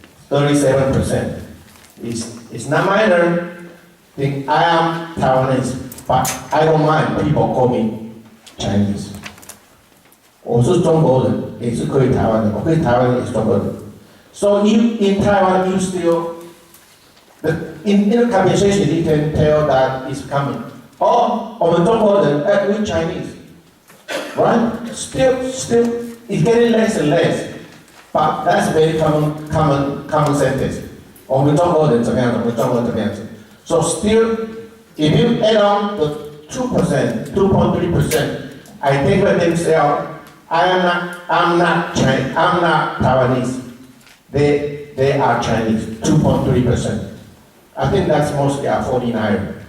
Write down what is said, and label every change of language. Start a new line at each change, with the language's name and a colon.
English: 37% is not minor. Think I am Taiwanese, but I don't mind people call me Chinese.
Chinese: 我是中国人，也是可以台湾人，我可以台湾人也是中国人。
English: So in Taiwan, you still, in the conversation, you can tell that it's coming. Oh, 我们中国人, we Chinese, right? Still, it's getting less and less. But that's very common sentence.
Chinese: 我们中国人怎么样子，我们中国人怎么样子。
English: So still, if you add on the 2%, 2.3%, I think for themselves, I'm not Taiwanese. They are Chinese, 2.3%. I think that's mostly a 49er.